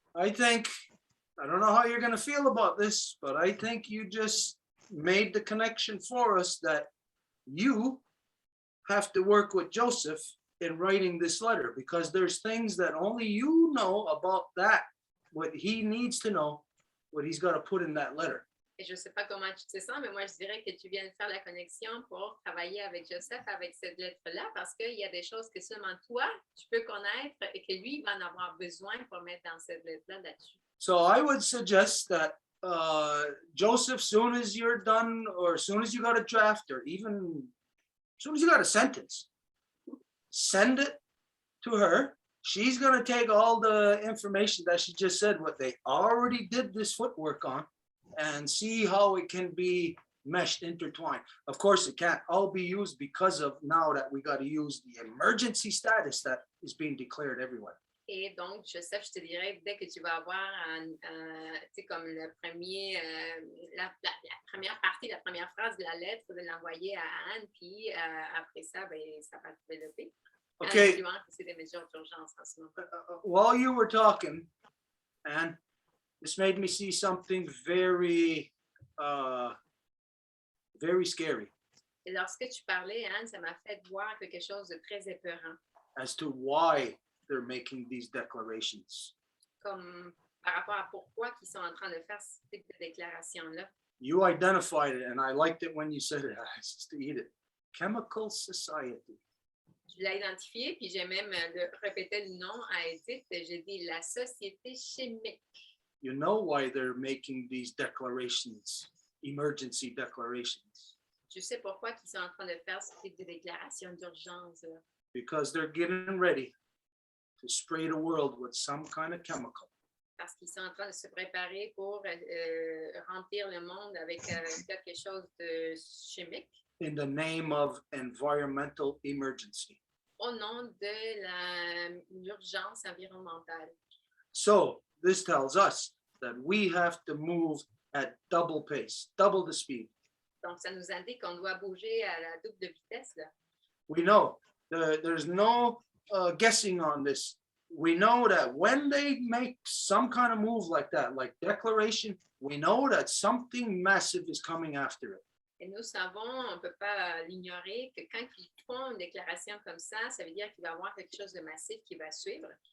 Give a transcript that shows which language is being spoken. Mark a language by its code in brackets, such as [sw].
[en] I don't know how you're going to feel about this, but I think you just made the connection for us that you have to work with Joseph in writing this letter, because there's things that only you know about that, what he needs to know, what he's got to put in that letter. [fr] Et je ne sais pas comment tu te sens, mais moi, je dirais que tu viens de faire la connexion pour travailler avec Joseph, avec cette lettre-là, parce qu'il y a des choses que seulement toi, tu peux connaître et que lui va en avoir besoin pour mettre dans cette lettre-là là-dessus. [en] So I would suggest that Joseph, soon as you're done, or as soon as you got a draft, or even as soon as you got a sentence, send it to her. She's going to take all the information that she just said, what they already did this footwork on, and see how it can be meshed, intertwined. Of course, it can't all be used because of now that we got to use the emergency status that is being declared everywhere. [fr] Et donc, Joseph, je te dirais, dès que tu vas avoir, tu sais, comme le premier, la première partie, la première phrase de la lettre, de l'envoyer à Anne, puis après ça, ça va se développer. [en] Okay. [fr] C'est des mesures d'urgence en ce moment. [en] While you were talking, Anne, this made me see something very, very scary. [fr] Et lorsque tu parlais, Anne, ça m'a fait voir quelque chose de très épeurant. [en] As to why they're making these declarations. [fr] Comme par rapport à pourquoi ils sont en train de faire ce type de déclaration-là. [en] You identified it, and I liked it when you said it. I used to eat it. Chemical Society. [fr] Je l'ai identifié, puis j'ai même répété le nom à Edith. J'ai dit la société chimique. [en] You know why they're making these declarations, emergency declarations. [fr] Tu sais pourquoi ils sont en train de faire ce type de déclaration d'urgence? [en] Because they're getting ready to spray the world with some kind of chemical. [fr] Parce qu'ils sont en train de se préparer pour remplir le monde avec quelque chose de chimique. [en] In the name of environmental emergency. [fr] Au nom de l'urgence environnementale. [en] So this tells us that we have to move at double pace, double the speed. [fr] Donc, ça nous indique qu'on doit bouger à la double de vitesse, là. [en] We know there's no guessing on this. We know that when they make some kind of move like that, like declaration, we know that something massive is coming after it. [fr] Et nous savons, on ne peut pas l'ignorer, que quand ils font une déclaration comme ça veut dire qu'il va y avoir quelque chose de massif qui va suivre.